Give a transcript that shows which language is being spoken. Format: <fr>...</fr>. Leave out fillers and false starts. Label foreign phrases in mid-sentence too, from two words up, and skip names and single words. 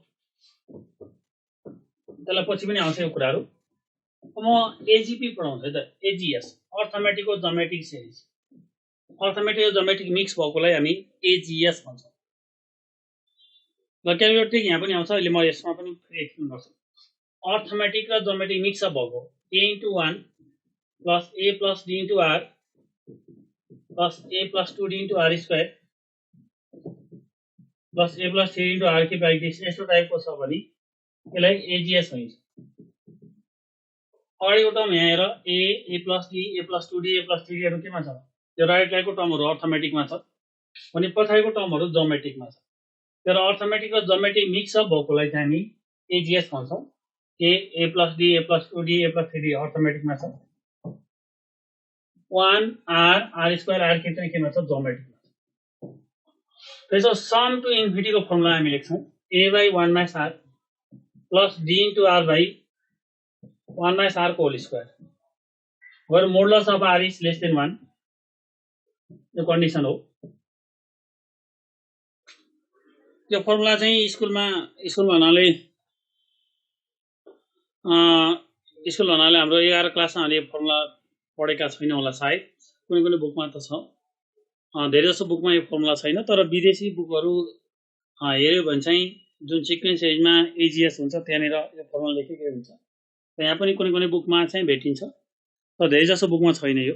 <ne>त्यसलाई पछि पनि आउँछ यो कुराहरु म एजीपी पढाउँछु है त</ne> <en>AGS arithmetic geometric series arithmetic geometric</en> <ne>मिक्स भएकोलाई हामी एजीएस भन्छौं ल</ne> <en>calculator trick</en> <ne>यहाँ पनि आउँछ अहिले म यसमा पनि फेरि एक्सप्लेन गर्छु अर्थमेटिक र</ne> <en>geometric mix up</en> <ne>भएको</ne> <en>a into 1 plus a plus d into r plus a plus 2d into r square plus a plus 3 into r cube like this</en> <ne>यस्तो टाइपको छ भने यसलाई एजीएस भनिन्छ अगाडिको टर्म यहाँ हेर</ne> <en>a plus d a plus 2d a plus 3d</en> <ne>हरु केमा छ यो</ne> <en>right line</en> <ne>टर्महरु अर्थमेटिकमा छ भने पछाडिको टर्महरु ज्योमेट्रिकमा छ तर अर्थमेटिक र</ne> <en>geometric mix up</en> <ne>भएकोलाई चाहिँ हामी एजीएस भन्छौं</ne> <en>a plus d a plus 2d a plus 3d</en> <ne>अर्थमेटिकमा छ 1</ne> <en>r square r cube</en> <ne>चाहिँ केमा छ ज्योमेट्रिकमा त्यसो</ne> <en>sum to infinity</en> <ne>को फर्मुला हामी लेख्छौं</ne> <en>a by 1 minus r plus d into r by 1 minus r</en> <ne>को</ne> <en>whole square where modulus of r is less than 1</en> <ne>यो कन्डिसन हो यो फर्मुला चाहिँ स्कुलमा हुनाले हाम्रो 11 क्लासमा हामीले फर्मुला पढेका छैन होला सायद कुनै बुकमा त छ धेरै जसो बुकमा यो फर्मुला छैन तर विदेशी बुकहरु हेर्यो भने चाहिँ जुन सिक्वेन्स एजमा एजीएस हुन्छ त्यहाँनेर यो फर्मुला लेखेकै हुन्छ यहाँ पनि कुनै बुकमा चाहिँ भेटिन्छ तर धेरै जसो बुकमा छैन यो।</ne>